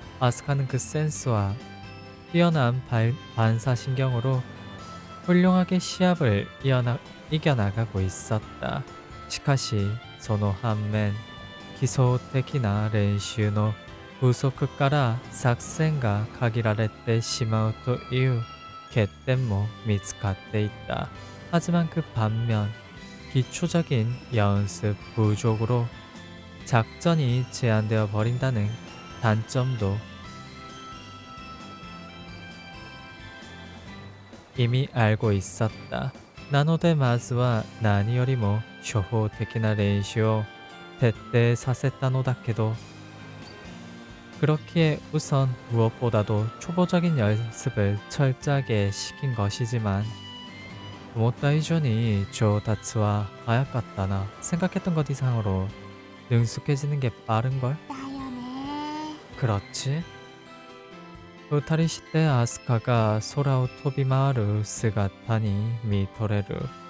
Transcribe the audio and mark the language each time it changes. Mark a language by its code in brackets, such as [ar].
[ko] 아스카는 그 센스와 뛰어난 반사신경으로 훌륭하게 시합을 이겨나가고 있었다. [ja] しかしその反面基礎的な練習の不足から作戦が限られてしまうという欠点も見つかっていた. [ko] 하지만 그 반면 기초적인 연습 부족으로 작전이 제한되어 버린다는 단점도 이미 알고 있었다. [ja] なのでまずは何よりも初歩的な練習を徹底させたのだけど [ko] 그렇기에 우선 무엇보다도 초보적인 연습을 철저하게 시킨 것이지만 [ja] 思った以上に上達は早かったな. [ko] 생각했던 것 이상으로 능숙해지는 게 빠른걸? [ja] だよね。 [ko] 그렇지? [ja] 二人してアスカが空を飛び回る姿に見とれる.